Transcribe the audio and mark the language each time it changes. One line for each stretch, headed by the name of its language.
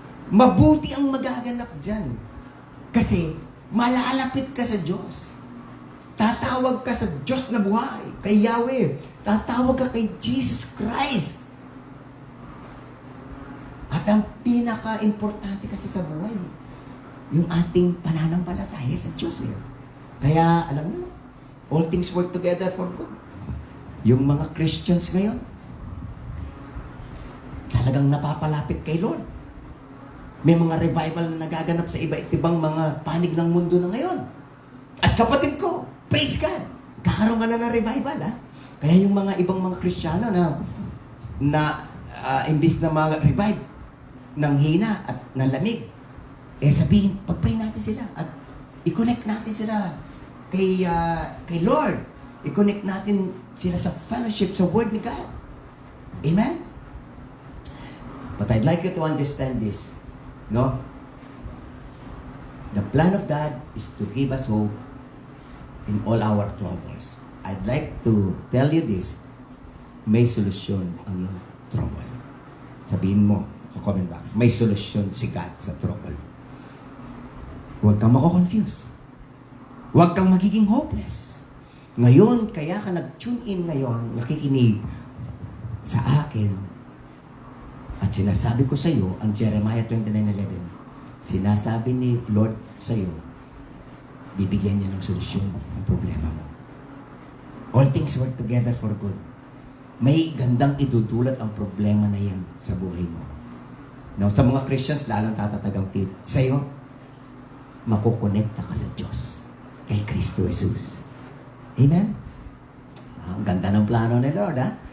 Filipino: Mabuti ang magaganap dyan. Kasi malalapit ka sa Diyos. Tatawag ka sa Diyos na buhay, kay Yahweh. Tatawag ka kay Jesus Christ. At ang pinaka-importante kasi sa buhay, yung ating pananampalataya sa Diyos. Kaya, alam mo,
English: all things work together for good.
Filipino: Yung mga Christians ngayon, talagang napapalapit kay Lord. May mga revival na nagaganap sa iba't ibang mga panig ng mundo na ngayon. At kapatid ko, praise God, kakaroon ka na ng revival, ha? Kaya yung mga ibang mga Kristiyano na imbis na revive ng hina at ng lamig, sabihin, pag-pray natin sila at i-connect natin sila kay Lord. I-connect natin sila sa fellowship, sa Word ni God. Amen?
English: But I'd like you to understand this. No? The plan of God is to give us hope in all our troubles. I'd like to tell you this.
Filipino: May solusyon ang iyong trouble. Sabihin mo sa comment box, may solusyon si God sa trouble. Huwag kang mako-confuse. Huwag kang magiging hopeless. Ngayon, kaya ka nag-tune in ngayon, nakikinig sa akin, at sinasabi ko sa iyo, ang Jeremiah 29:11, sinasabi ni Lord sa iyo, bibigyan niya ng solusyon ang problema mo.
English: All things work together for good.
Filipino: May gandang idudulot ang problema na yan sa buhay mo. Now, sa mga Christians, lalang tatatag ang faith. Sa iyo, makukonekta ka sa Diyos, kay Kristo Jesus. Amen? Ang ganda ng plano ni Lord, ha?